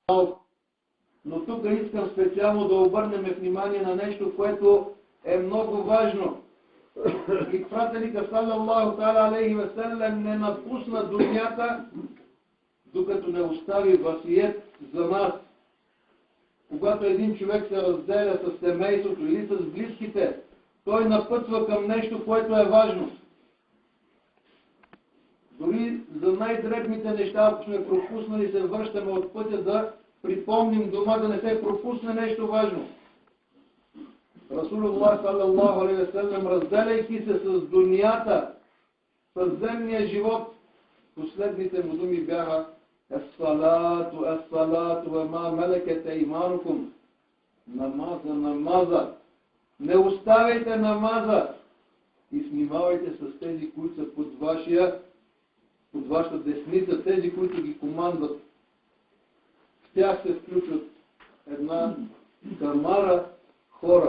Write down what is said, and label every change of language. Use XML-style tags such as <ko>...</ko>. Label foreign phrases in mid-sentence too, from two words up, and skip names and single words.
<bg>Но тук искам специално да обърнем внимание на нещо, което е много важно. И пратеника</bg> <ar>صلى الله تعالى عليه وسلم</ar> <bg>не напусна дунята, докато не остави васиет за нас. Когато един човек се разделя с семейството или с близките, той напътва към нещо, което е важно. Дори за най-дребните неща, ако сме пропуснали, се връщаме от пътя да припомним дома, да не се пропусне нещо важно.</bg> <ar>رسول الله صلى الله عليه وسلم,</ar> <bg>разделяйки се с дунията, с земния живот, последните му думи бяха:</bg> <ar>"الصلاة، الصلاة, وما ملكت أيمانكم."</ar> <bg>Намаза, намаза. Не оставяйте намаза и внимавайте с тези, които са под вашата десница, тези, които ги командват. В тях се включват една камара хора.</bg>